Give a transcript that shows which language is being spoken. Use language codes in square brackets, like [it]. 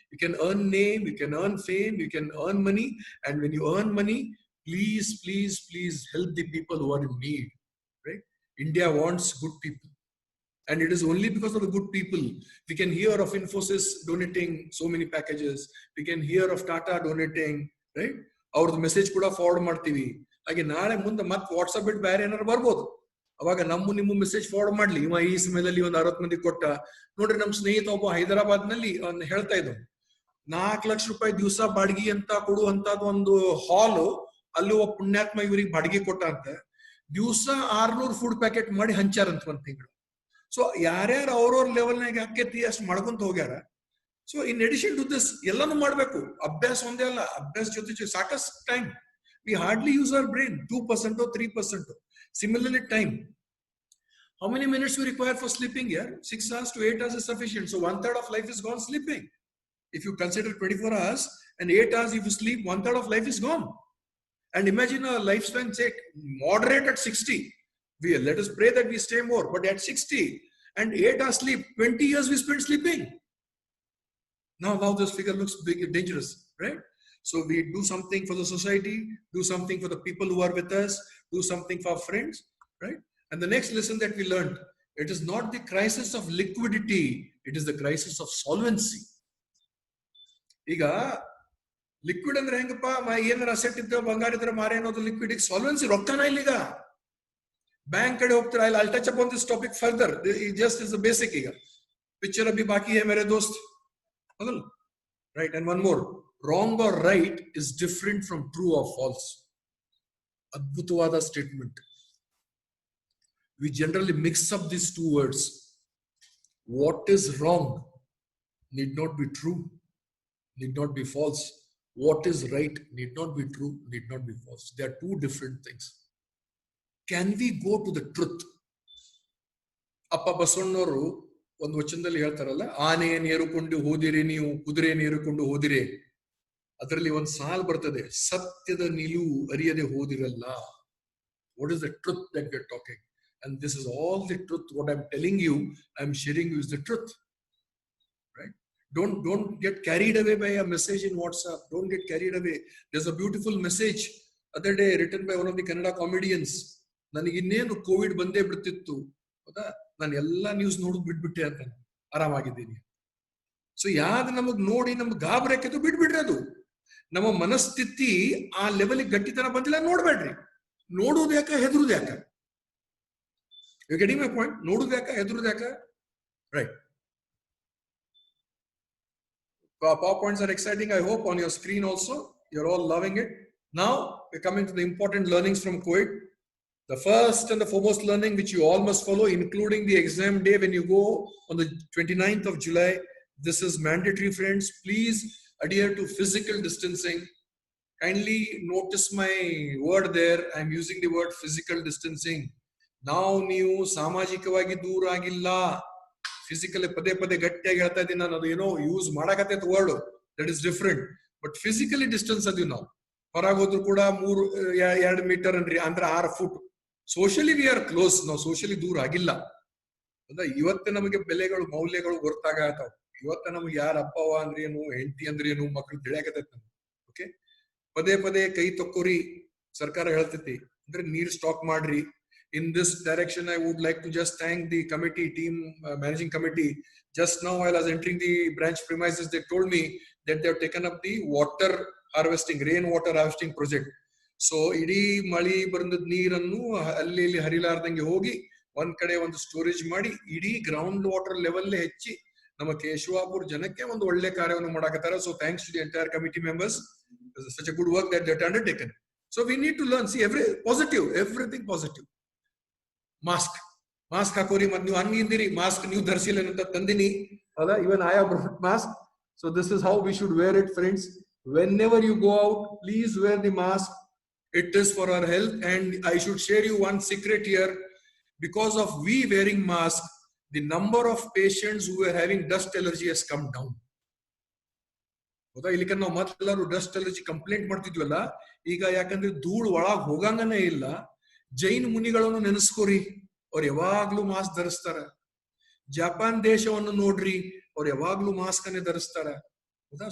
[en] You can earn name, you can earn fame, you can earn money, and when you earn money, please help the people who are in need, right? India wants good people, and it is only because of the good people we can hear of Infosys donating so many packages, we can hear of Tata donating, right? Our message [kn] kuda forward ಮಾಡ್ತೀವಿ. ಹಾಗೆ ನಾಳೆ ಮುಂದೆ ಮತ್ತೆ WhatsApp ಬಿಟ್ಟು ಬೇರೆ ಏನಾರು ಬರ್ಬೋದು, ಅವಾಗ ನಿಮ್ಮ ಮೆಸೇಜ್ ಫಾರ್ವರ್ಡ್ ಮಾಡ್ಲಿ. ಇವ ಈ ಸಮಯದಲ್ಲಿ ಒಂದು 60 ಮಂದಿ ಕೊಟ್ಟ ನೋಡ್ರಿ. ನಮ್ ಸ್ನೇಹಿತ ಒಬ್ಬ ಹೈದರಾಬಾದ್ ನಲ್ಲಿ ಹೇಳ್ತಾ ಇದ್ದ, 4 ಲಕ್ಷ ರೂಪಾಯಿ ದಿವಸ ಬಾಡಿಗೆ ಅಂತ ಕೊಡುವಂತದ್ದು ಒಂದು ಹಾಲ್, ಅಲ್ಲಿ ಒಬ್ಬ ಪುಣ್ಯಾತ್ಮ ಇವ್ರಿಗೆ ಬಾಡಿಗೆ ಕೊಟ್ಟ ಅಂತ, ದಿವಸ 600 ಫುಡ್ ಪ್ಯಾಕೆಟ್ ಮಾಡಿ ಹಂಚಾರಂತ ಒಂದ್ ತಿಂಗಳು. ಸೊ ಯಾರ್ಯಾರು ಅವ್ರವ್ರ ಲೆವೆಲ್ನಾಗ ಆಕೇತಿ ಅಷ್ಟು ಮಾಡ್ಕೊಂತ ಹೋಗ್ಯಾರ. So [en] in addition to this [kn] ಎಲ್ಲಾನು ಮಾಡ್ಬೇಕು. ಅಭ್ಯಾಸ ಒಂದೇ ಅಲ್ಲ, ಅಭ್ಯಾಸ ಜೊತೆ ಸಾಕಷ್ಟು time. [en] We hardly use our brain, 2% or 3%. Similarly, time. How many minutes we require for sleeping here? 6 hours to 8 hours is sufficient. So 1/3 of life is gone sleeping. If you consider 24 hours and 8 hours if you sleep, 1/3 of life is gone. And imagine a lifespan, say, moderate at 60. Let us pray that we stay more. But at 60 and 8 hours sleep, 20 years we spend sleeping. Now this figure looks big, dangerous, right? So we do something for the society, do something for the people who are with us, do something for our friends, right? And the next lesson that we learned, it is not the crisis of liquidity, it is the crisis of solvency. [kn] Iga liquid andre hengappa, ಏನಾರ asset ಇದ್ರೆ ಬಂಗಾರ ಇದ್ರೆ ಮಾರೆ ಅನ್ನೋದು liquid. Solvency ರೊಕ್ಕನ ಇಲ್ಲ. ಈಗ bank ಕಡೆ ಹೋಗ್ತಾರೆ. [en] I'll touch upon this topic further. It just is the basic. [hi] ಈಗ ಪಿಕ್ಚರ್ ಅಭಿ ಬಾಕಿ ಹೈ ಮೇರೆ ದೋಸ್ತ್, ಹೌದಲ್ಲ? [en] Right? And one more, wrong or right is different from true or false. Adbhutavada statement. We generally mix up these two words. What is wrong need not be true, need not be false. What is right need not be true, need not be false. They are two different things. Can we go to the truth? [kn] Appa Basavannavaru ಒಂದು ವಚನದಲ್ಲಿ ಹೇಳ್ತಾರಲ್ಲ, ಆನೆಯನ್ನು ಏರುಕೊಂಡು ಹೋದಿರಿ ನೀವು, ಕುದುರೆಯನ್ನು ಏರುಕೊಂಡು ಹೋದಿರಿ. ಅದರಲ್ಲಿ ಒಂದು ಸಾಲು ಬರ್ತದೆ, ಸತ್ಯದ ನಿಲುವು ಅರಿಯದೆ ಹೋದಿರಲ್ಲ. [en] What is the truth that we are talking? And this is all the truth. What I'm telling you, I'm sharing you is the truth, right? Don't get carried away by a message in WhatsApp. Don't get carried away. There's a beautiful message other day written by one of the Kannada comedians. [kn] ನನಗೆ ಇನ್ನೇನು Covid ಬಂದೇ ಬಿಡ್ತಿತ್ತು, ಹೌದಾ, ನಾನು ಎಲ್ಲಾ news ನೋಡ್ ಬಿಟ್ಬಿಟ್ಟೆ ಅಂತ, ಆರಾಮಾಗಿದ್ದೀನಿ. So ಯಾವ್ದು ನಮಗ್ ನೋಡಿ ನಮ್ಗೆ ಗಾಬರಿ ಹಾಕಿದ್ದು ಬಿಟ್ಬಿಡ್ರಿ. ಅದು ನಮ್ಮ ಮನಸ್ಥಿತಿ ಆ ಲೆವೆಲ್ಗೆ ಗಟ್ಟಿತನ ಬಂದಿಲ್ಲ, ನೋಡ್ಬೇಡ್ರಿ. ನೋಡುವುದು ಯಾಕ, ಹೆದರುದು ಯಾಕ? [en] You getting my point? [kn] ನೋಡುದು ಯಾಕ, ಹೆದರುದು ಯಾಕ? Right. [en] PowerPoints are exciting, I hope, on your screen also. You're all loving it. Now we're coming to the important learnings from COVID. The first and the foremost learning which you all must follow, including the exam day when you go on the 29th of July. This is mandatory, friends. Please adhere to physical distancing. Kindly notice my word there. I'm using the word physical distancing. [kn] Now ನೀವು ಸಾಮಾಜಿಕವಾಗಿ ದೂರ ಆಗಿಲ್ಲ. Physically ಪದೇ ಗಟ್ಟಿಯಾಗಿ ಹೇಳ್ತಾ ಇದ್ದೀನಿ ನಾನು. ಅದು ಏನೋ use ಮಾಡಕತ್ತೆ word, [en] That is different. [kn] But physically distance ಅದೀವಿ ನಾವು. ಹೊರಗೋದ್ರು ಕೂಡ 2 ಮೀಟರ್ ಅಂದ್ರೆ 6 foot. [en] Socially we are close. [kn] ನಾವು ಸೋಷಿಯಲಿ ದೂರ ಆಗಿಲ್ಲ. ಇವತ್ತೇ ನಮಗೆ ಬೆಲೆಗಳು, ಮೌಲ್ಯಗಳು ಗೊತ್ತಾಗತ್ತಾವ. ಇವತ್ತ ನಮ್ಗೆ ಯಾರ ಅಪ್ಪವ ಅಂದ್ರೆ ಏನು, ಹೆಂಡತಿ ಅಂದ್ರೆ ಏನು, ಮಕ್ಳು ತಿಳಿಯಾಕತೈತಿ ನಮ್ಗೆ. ಓಕೆ, ಪದೇ ಕೈ ತಕ್ಕೋರಿ ಸರ್ಕಾರ ಹೇಳ್ತೈತಿ. ಅಂದ್ರೆ ನೀರ್ ಸ್ಟಾಕ್ ಮಾಡ್ರಿ, [en] In this direction, I would like to just thank the committee team, managing committee. Just now, while I was entering the branch premises, they told me that they have taken up the water harvesting, rainwater harvesting project. [kn] So, ಇಡೀ ಮಳಿ ಬಂದ ನೀರನ್ನು ಅಲ್ಲಿ ಇಲ್ಲಿ ಹರಿಲಾರ್ದಂಗೆ ಹೋಗಿ ಒಂದ್ ಕಡೆ ಒಂದು ಸ್ಟೋರೇಜ್ ಮಾಡಿ ಇಡೀ ಗ್ರೌಂಡ್ ವಾಟರ್ ಲೆವೆಲ್ ಹೆಚ್ಚಿ ನಮ್ಮ ಕೇಶವಾಪುರ ಜನಕ್ಕೆ ಒಂದು ಒಳ್ಳೆ ಕಾರ್ಯವನ್ನು ಮಾಡಕತ್ತಾರ. [en] So thanks to the entire committee members. Such a good work that they have undertaken. So we need to learn, see everything positive. [kn] Mask ಹಾಕೋರಿ, ಮತ್ ನೀವು ಹಂಗಿಂದಿರಿ, ಮಾಸ್ಕ್ ನೀವು ಧರಿಸಿಲ್ಲ ಅಂತ ತಂದಿನಿ ಅಲ್ಲ. [en] even I have brought mask. So this is how we should wear it, friends. Whenever you go out, please wear the mask. It is for our health. And I should share you one secret here. Because of we wearing mask, the number of patients who were having dust allergy has come down. [kn] ಹೌದಾ? ಇಲ್ಲಿ ನಾವು ಮೊದಲೆಲ್ಲರೂ dust allergy complaint ಮಾಡ್ತಿದ್ವಲ್ಲ, ಈಗ ಯಾಕಂದ್ರೆ ಧೂಳು ಒಳಗ್ ಹೋಗಂಗನೇ ಇಲ್ಲ. ಜೈನ್ ಮುನಿಗಳನ್ನು ನೆನೆಸ್ಕೋರಿ, ಅವ್ರು ಯಾವಾಗ್ಲೂ ಮಾಸ್ಕ್ ಧರಿಸ್ತಾರ. ಜಪಾನ್ ದೇಶವನ್ನು ನೋಡ್ರಿ, ಅವ್ರು ಯಾವಾಗ್ಲೂ ಮಾಸ್ಕ್ ಅನ್ನೇ ಧರಿಸ್ತಾರ. ಹೌದಾ?